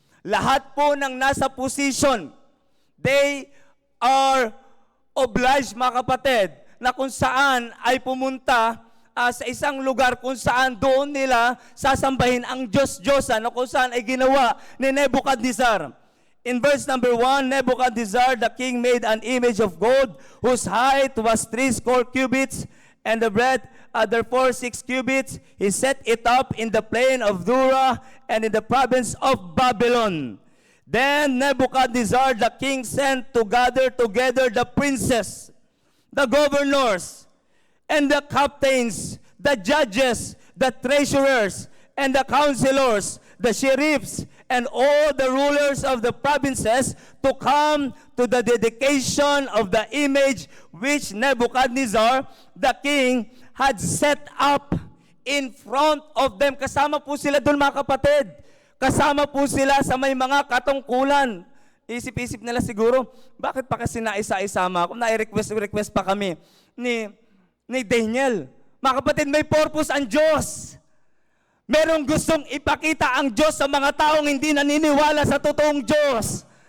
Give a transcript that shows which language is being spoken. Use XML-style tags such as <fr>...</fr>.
<tl>Lahat po ng nasa position,</tl> <en>they are obliged,</en> <tl>mga kapatid, na kung saan ay pumunta sa isang lugar kung saan doon nila sasambahin ang Diyos-Diyosan na kung saan ay ginawa ni Nebuchadnezzar.</tl> <en>In verse number 1, Nebuchadnezzar the king made an image of gold whose height was 60 cubits and the breadth therefore 6 cubits. He set it up in the plain of Dura and in the province of Babylon. Then Nebuchadnezzar the king sent to gather together the princes, the governors, and the captains, the judges, the treasurers, and the counselors, the sheriffs, and all the rulers of the provinces to come to the dedication of the image which Nebuchadnezzar, the king, had set up in front of them.</en> <tl>Kasama po sila doon, mga kapatid. Kasama po sila sa may mga katungkulan. Isip-isip nila siguro, bakit pa kasi naisa-isama? Kung nai-request pa kami ni Daniel. Mga kapatid, may purpose ang Diyos. Merong gustong ipakita ang Diyos sa mga taong hindi naniniwala sa totoong Diyos.</tl>